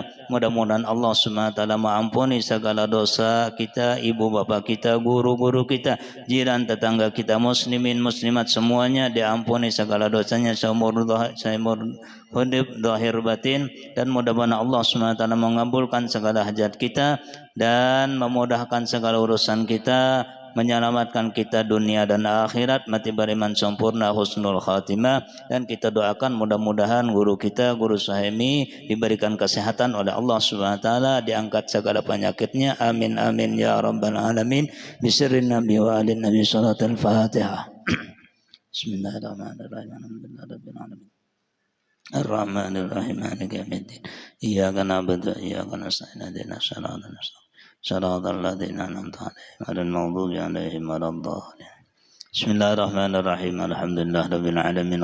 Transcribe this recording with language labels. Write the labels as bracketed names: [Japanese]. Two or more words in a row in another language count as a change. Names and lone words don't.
[Malay] mudah-mudahan Allah [Arabic] سبحانه وتعالى [Malay] mengampuni segala dosa kita, ibu bapa kita, guru-guru kita, jiran tetangga kita, muslimin muslimat semuanya diampuni segala dosanya seumur hidup zahir batin, dan mudah-mudahan Allah [Arabic] سبحانه وتعالى [Malay] mengabulkan segala hajat kita dan memudahkan segala urusan kita, menyelamatkan kita dunia dan akhirat, mati beriman sempurna, [Arabic] حسن الخاتمة. [Malay] Dan kita doakan mudah-mudahan guru kita, Guru Suhaimi, diberikan kesehatan oleh Allah [Arabic] سبحانه وتعالى, [Malay] diangkat segala penyakitnya. [Arabic] آمين آمين يا رب العالمين. بسر النبي وآل النبي صلاة الفاتحة. بسم الله الرحمن الرحيم الحمد لله رب العالمين. الرحمن الرحيم مالك يوم الدين. إياك نعبد وإياك نستعين اهدنا الصراط المستقيم. صراط الذين أنعمت عليهم غير المغضوب عليهم ولا الضالين. بسم الله الرحمن الرحيم الحمد لله رب العالمين.